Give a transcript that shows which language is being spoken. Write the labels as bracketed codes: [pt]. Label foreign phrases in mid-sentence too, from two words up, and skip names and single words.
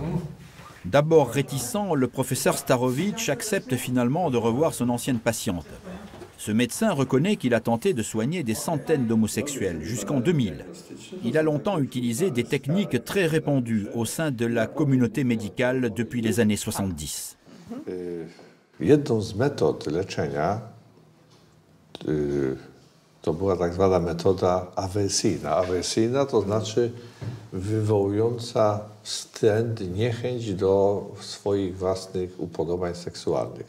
[fr] D'abord réticent, le professeur Starowicz accepte finalement de revoir son ancienne patiente. Ce médecin reconnaît qu'il a tenté de soigner des centaines d'homosexuels jusqu'en 2000. Il a longtemps utilisé des techniques très répandues au sein de la communauté médicale depuis les années 70. [pl] Jedną z metod leczenia to była tak zwana metoda awersyjna. Awersyjna to znaczy wywołująca wstręt, niechęć do swoich własnych upodobań seksualnych.